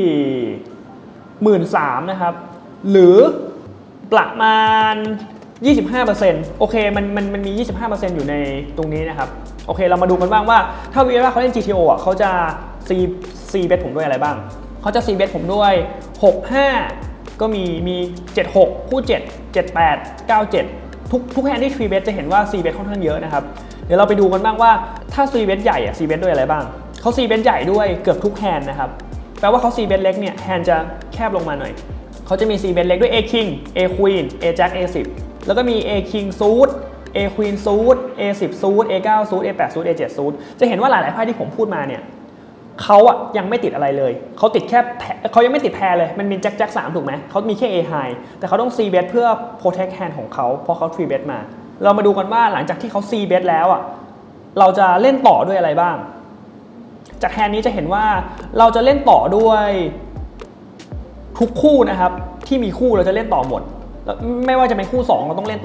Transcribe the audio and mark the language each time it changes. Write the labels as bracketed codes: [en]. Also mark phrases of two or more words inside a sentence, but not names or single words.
[th] 13,000 นะครับหรือประมาณ 25% โอเคมันมี 25% อยู่ในตรงนี้นะครับโอเคเรามาดูกันบ้างว่าถ้าวีว่าเขาเล่น GTO อ่ะเขาจะ C bet ผมด้วยอะไรบ้างเขาจะ C bet ผมด้วย 65 ก็มี 76 คู่ 7 78 97 ทุกแฮนด์ที่ 3 bet จะเห็นว่า C bet ค่อนข้างเยอะนะครับเดี๋ยวเราไปดูกันบ้างว่าถ้า C bet ใหญ่อ่ะ C bet ด้วยอะไรบ้างเขา C bet ใหญ่ด้วยเกือบทุกแฮนด์นะครับแปลว่าเขา C bet เล็กเนี่ยแฮนด์จะแคบลงมาหน่อยเขาจะมี C bet เล็กด้วย [en] A King A Queen A Jack A 10 [th] แล้วก็มี [en] A King Suit A Queen Suit A 10 Suit A 9 Suit A 8 Suit A 7 Suit [th] จะเห็นว่าหลายๆไพ่ที่ผมพูดมาเนี่ยเขาอะยังไม่ติดอะไรเลยเขาติดแค่เขายังไม่ติดแพรเลย มันมีแจ็ค3ถูกไหมเขามีแค่ [en] A High [th] แต่เขาต้อง C bet เพื่อ [en] protect hand [th] ของเขาเพราะเขา 3 bet มาเรามาดูกันว่าหลังจากที่เขา C bet แล้วอะเราจะเล่นต่อด้วยอะไรบ้างจากแฮนด์นี้จะเห็นว่าเราจะเล่นต่อด้วยทุกคู่นะครับที่มีคู่เราจะเล่นต่อหมดไม่ว่าจะเป็นคู่2เราต้องเล่น